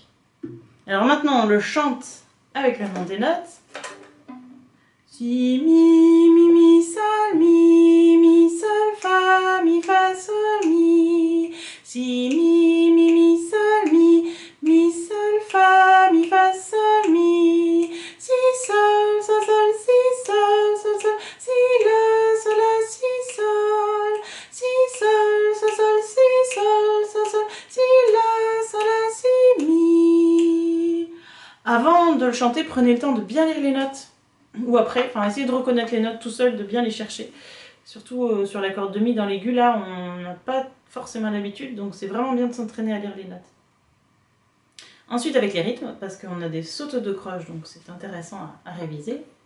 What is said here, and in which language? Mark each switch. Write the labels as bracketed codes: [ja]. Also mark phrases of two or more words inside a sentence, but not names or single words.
[fr] Alors maintenant on le chante avec le nom des notes. Si, mi, sol, fa, sol, mi. Si, mi, sol, fa, sol, mi. Si, sol, si, sol, si, la, si, sol. Si, sol, si, sol, si, la, si, mi. Avant de le chanter, prenez le temps de bien lire les notes. Ou après, enfin essayez de reconnaître les notes tout seul, de bien les chercher. Surtout sur l'accord de mi dans l'aigu, là, on n'a pas forcément l'habitude, donc c'est vraiment bien de s'entraîner à lire les notes. Ensuite avec les rythmes, parce qu'on a des sautes de croche, donc c'est intéressant à réviser.